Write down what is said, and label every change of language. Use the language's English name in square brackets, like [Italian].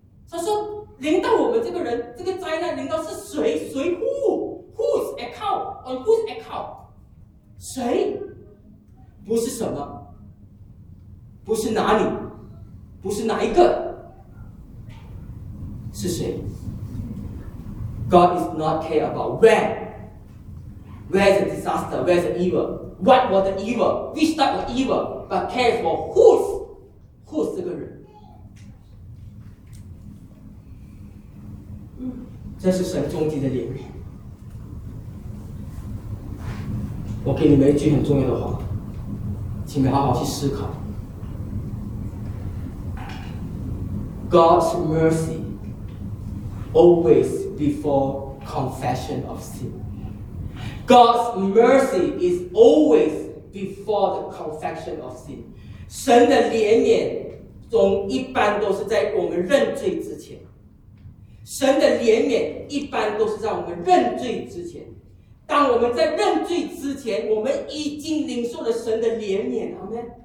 [Chinese] 他说临到我们这个人，这个灾难临到是谁？谁？ [English] Who? Whose account? On whose account? 谁？ [Chinese] 不是什么，不是哪里，不是哪一个，是谁？ [English] God is not care about whenWhere is the disaster? Where is the evil? What was the evil? Which type of evil? But care for whose? Whose [Chinese] 这个人？这是神终极的怜悯。我给你们一句很重要的话，请你们好好去思考。 [English] God's mercy always before confession of sin. God's mercy is always before the confession of sin. [Chinese] 神的怜悯总一般都是在我们认罪之前。神的怜悯一般都是在我们认罪之前。当我们在认罪之前，我们已经领受了神的怜悯，阿们。